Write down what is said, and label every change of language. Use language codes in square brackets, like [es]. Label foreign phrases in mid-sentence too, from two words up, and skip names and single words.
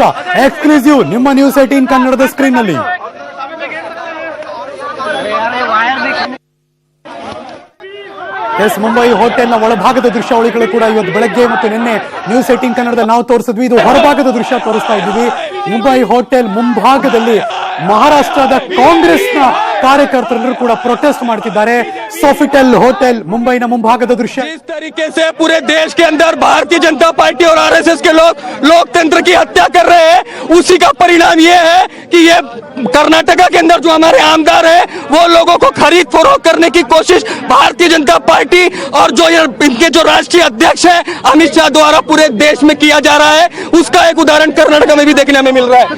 [kn] ಎಕ್ಸ್ಕ್ಲೂಸಿವ್ ನಿಮ್ಮ ನ್ಯೂಸ್ 18 ಕನ್ನಡದ ಸ್ಕ್ರೀನ್ ನಲ್ಲಿ. ಮುಂಬೈ ಹೋಟೆಲ್ನ ಒಳಭಾಗದ ದೃಶ್ಯಾವಳಿಗಳು ಕೂಡ ಇವತ್ತು ಬೆಳಗ್ಗೆ ಮತ್ತು ನಿನ್ನೆ ನ್ಯೂಸ್ 18 ಕನ್ನಡದಲ್ಲಿ ನಾವು ತೋರಿಸಿದ್ವಿ. ಇದು ಹೊರಭಾಗದ ದೃಶ್ಯ ತೋರಿಸ್ತಾ ಇದ್ದೀವಿ. ಮುಂಬೈ ಹೋಟೆಲ್ ಮುಂಭಾಗದಲ್ಲಿ ಮಹಾರಾಷ್ಟ್ರದ ಕಾಂಗ್ರೆಸ್ನ ಕಾರ್ಯಕರ್ತರು ಕೂಡ ಪ್ರೊಟೆಸ್ಟ್ ಮಾಡ್ತಿದ್ದಾರೆ. [hi] सोफिटेल होटल मुंबई न ಮುಂಭಾಗದ दृश्य. जिस तरीके से पूरे देश के अंदर भारतीय जनता पार्टी और आरएसएस के लोग लोकतंत्र की हत्या कर रहे हैं, उसी का परिणाम ये है कि ये कर्नाटका के अंदर जो हमारे आमदार है वो लोगों को खरीद फरोख्त करने की कोशिश भारतीय जनता पार्टी और जो इनके जो राष्ट्रीय अध्यक्ष है अमित शाह द्वारा पूरे देश में किया जा रहा है, उसका एक उदाहरण कर्नाटक में भी देखने में मिल रहा है.